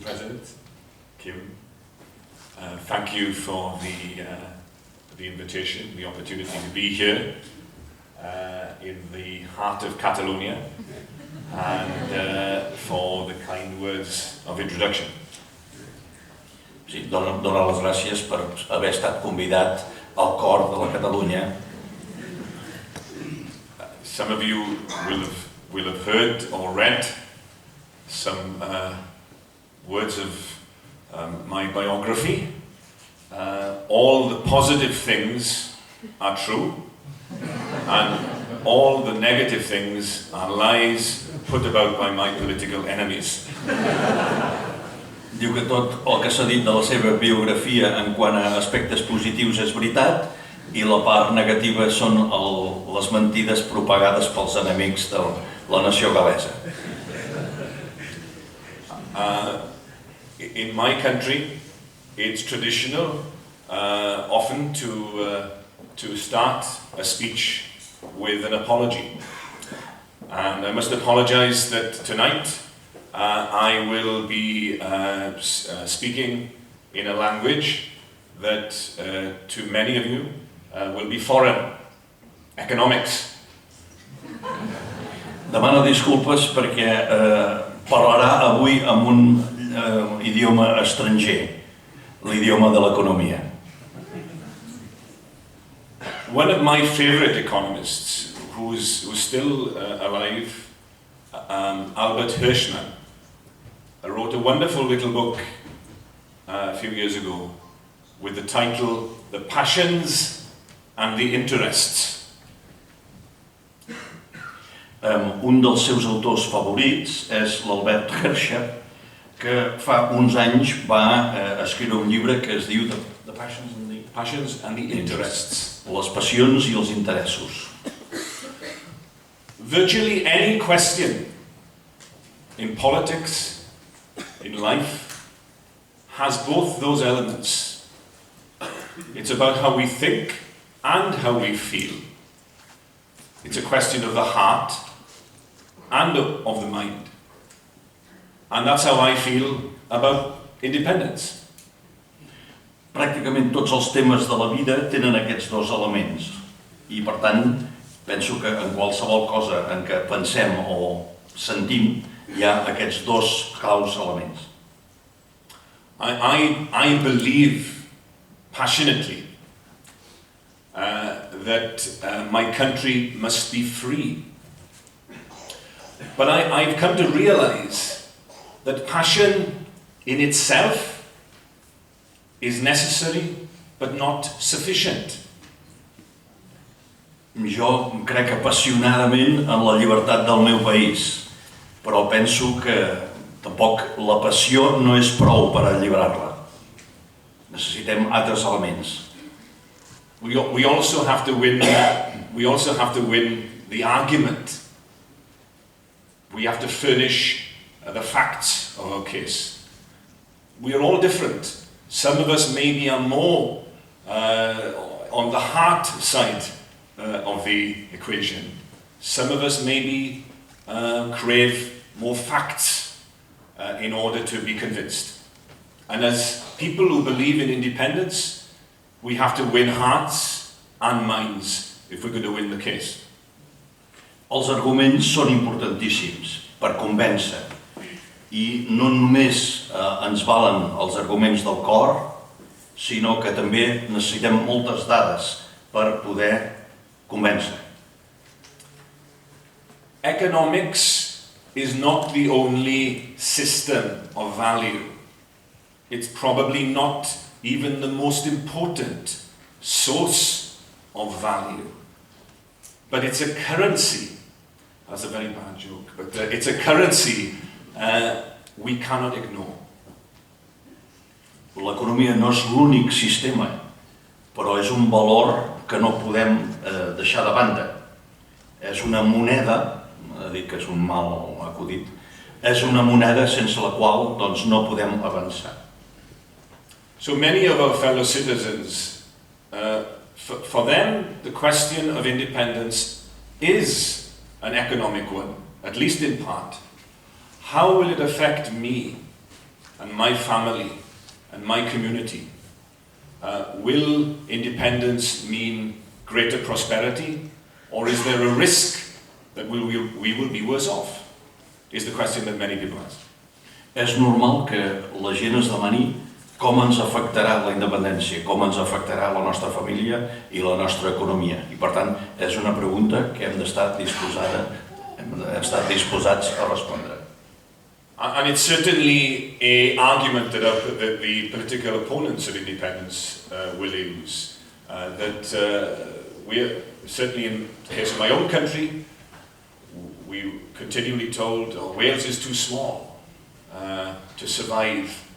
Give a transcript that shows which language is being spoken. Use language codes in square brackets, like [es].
[en] President, Kim, thank you for the invitation, the opportunity to be here in the heart of Catalonia, and for the kind words of introduction. [ca] Sí, donar les gràcies per haver estat convidat al cor de la Catalunya. [en] Some of you will have heard or read some words of my biography. All the positive things are true, and all the negative things are lies put about by my political enemies. [ca] Diu que tot el que s'ha dit de la seva biografia en quant a aspectes positius és veritat i la part negativa són les mentides propagades pels enemics de la nació gal·lesa. [en] In my country, it's traditional often to start a speech with an apology. And I must apologize that tonight I will be speaking in a language that to many of you will be foreign, economics. [ca] Demana disculpes perquè parlarà avui amb un idioma estranger, l'idioma de l'economia. [en] One of my favorite economists, who's still alive, Albert Hirschman, wrote a wonderful little book a few years ago with the title The Passions and the Interests. [ca] Un dels seus autors favorits és l'Albert Hirschman, que fa uns anys va escriure un llibre que es diu The [en] Passions and the Interests. [ca] Les passions i els interessos. [en] Virtually any question in politics, in life, has both those elements. It's about how we think and how we feel. It's a question of the heart and of the mind. And that's how I feel about independence. [ca] Pràcticament tots els temes de la vida tenen aquests dos elements i per tant penso que en qualsevol cosa en què pensem o sentim hi ha aquests dos claus elements. [en] I believe passionately that my country must be free. But I've come to realize that passion in itself is necessary but not sufficient. [ca] Jo crec apassionadament en la llibertat del meu país, però penso que tampoc la passió no és prou per alliberar-la. Necessitem altres elements. [en] We also have to win the argument. We have to furnish the facts of our case. We are all different. Some of us maybe are more on the heart side of the equation. Some of us maybe crave more facts in order to be convinced. And as people who believe in independence, we have to win hearts and minds if we're going to win the case. [ca] Els arguments són importantíssims per convèncer i no només ens valen els arguments del cor, sinó que també necessitem moltes dades per poder convèncer. [en] Economics is not the only system of value. It's probably not even the most important source of value. But it's a currency. That's a very bad joke, but it's a currency we cannot ignore. [ca] L'economia no és l'únic sistema, però és un valor que no podem deixar de banda. És una moneda, dic que és un mal acudit, és una moneda sense la qual doncs, no podem avançar. [en] So many of our fellow citizens, for them, the question of independence is an economic one, at least in part. How will it affect me and my family and my community? Will independence mean greater prosperity, or is there a risk that we will be worse off? Is the question that many people ask. [ca] És normal que la gent es demani com ens afectarà la independència, com ens afectarà la nostra família i la nostra economia. I per tant, és una pregunta que hem d'estar disposats a respondre. [en] And it's certainly an argument that the political opponents of independence will use. We're certainly in the case of my own country, we continually told Wales is too small to survive